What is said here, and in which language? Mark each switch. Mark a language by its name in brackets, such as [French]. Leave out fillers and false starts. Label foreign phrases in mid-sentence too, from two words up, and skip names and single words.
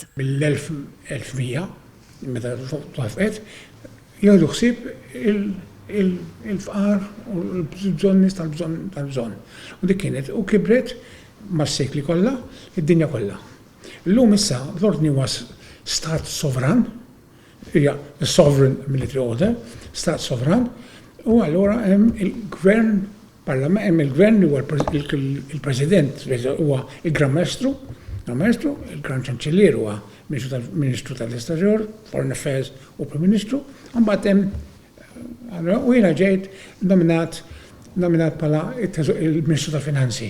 [Maltese] Mill-1100 meta twafqet jieħdu ħsieb il-fqar u l-bżonnis tal-bżonn. U dik kienet u kibret mas-sekli kollha, id-dinja kollha. Illum issa l-ordni huwa stat sovran, hija [English] sovereign military order, [Maltese] stat sovran, u allura hemm il-gvern parlament, hemm il-gvern huwa il-president huwa il-Gran Maestru, il-Gran Ċanċellier huwa Ministru tal-Esterior, [English] Foreign Affairs [Maltese] u Prim Ministru, u mbagħad hemm u jiena ġejt nominat bħala il-Ministru tal-Finanzi.